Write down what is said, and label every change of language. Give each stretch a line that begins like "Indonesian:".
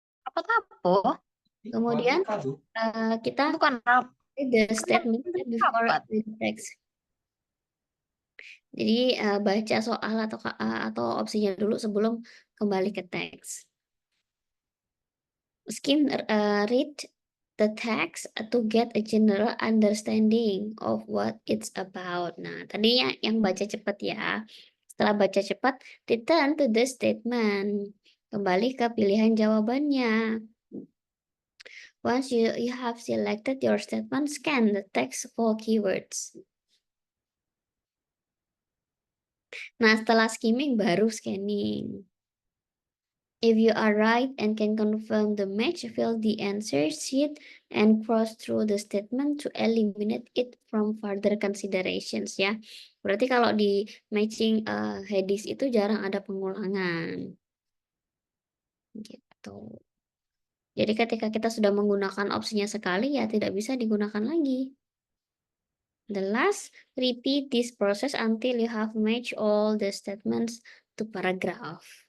Indonesian: Apa? Kemudian kita Bukan apa?
English: the statement before
Indonesian: Apa?
English: the text.
Indonesian: Jadi baca soal atau opsinya dulu sebelum kembali ke teks.
English: Skim read the text to get a general understanding of what it's about.
Indonesian: Nah, tadinya yang baca cepat ya. Setelah baca cepat,
English: return to the statement.
Indonesian: Kembali ke pilihan jawabannya.
English: Once you have selected your statement, scan the text for keywords.
Indonesian: Nah, setelah skimming baru scanning.
English: If you are right and can confirm the match, fill the answer sheet and cross through the statement to eliminate it from further considerations
Indonesian: ya. Berarti kalau di matching headings itu jarang ada pengulangan. Gitu. Jadi ketika kita sudah menggunakan opsinya sekali ya tidak bisa digunakan lagi.
English: The last, repeat this process until you have matched all the statements to paragraph.